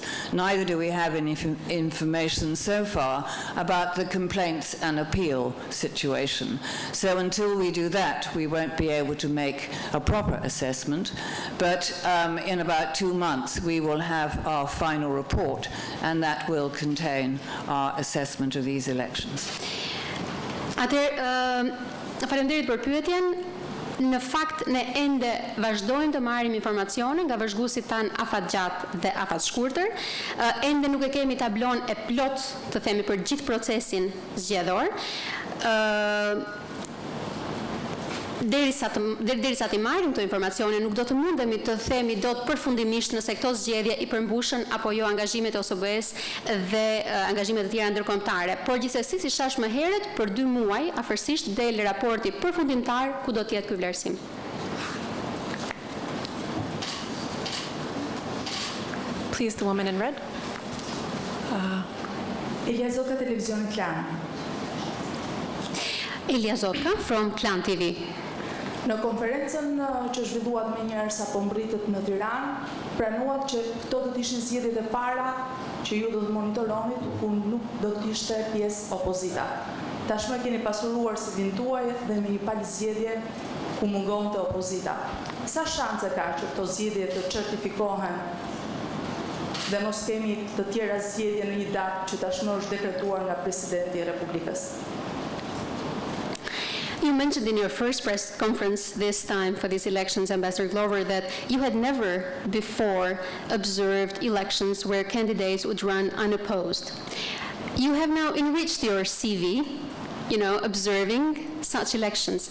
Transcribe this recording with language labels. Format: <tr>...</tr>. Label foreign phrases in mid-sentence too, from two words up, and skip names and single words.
<en>Neither do we have any information so far about the complaints and appeal situation. So until we do that, we won't be able to make a proper assessment. But in about 2 months, we will have our final report, and that will contain our assessment of these elections.</en> <sq>Faleminderit për pyetjen. Në fakt ne ende vazhdojmë të marrim informacione nga vëzhguesit tan afatgjatë dhe afatshkurtër. Ende nuk e kemi tablon e plot, të themi, për gjithë procesin zgjedhor. Derisa të marrim këto informacione, nuk do të mundemi të themi dot përfundimisht nëse këto zgjedhje i përmbushën apo jo angazhimet e OSBE-s dhe angazhimet e tjera ndërkombëtare. Por gjithsesi, si thash më herët, për 2 muaj afërsisht del raporti përfundimtar ku do të jetë ky vlerësim.</sq> <en>Please, the woman in red.</en> <sq>Elia Zotka, televizioni Klan.</sq> <en>Elia Zotka from Klan TV.</en> <sq>Në konferencën që zhvilluat më njëherë sapo mbritët në Tiranë, pranuat që këto do të ishin zgjedhjet e para që ju do të monitoronit ku nuk do të ishte pjesë opozita. Tashmë keni pasuruar së vin tuaj dhe me një palë zgjedhje ku mungon të opozita. Sa shanse ka që këto zgjedhje të certifikohen dhe mos kemi të tjera zgjedhje në një datë që tashmë është dekretuar nga Presidenti i Republikës?</sq> <en>You mentioned in your first press conference this time for these elections, Ambassador Glover, that you had never before observed elections where candidates would run unopposed. You have now enriched your CV, observing such elections.</en>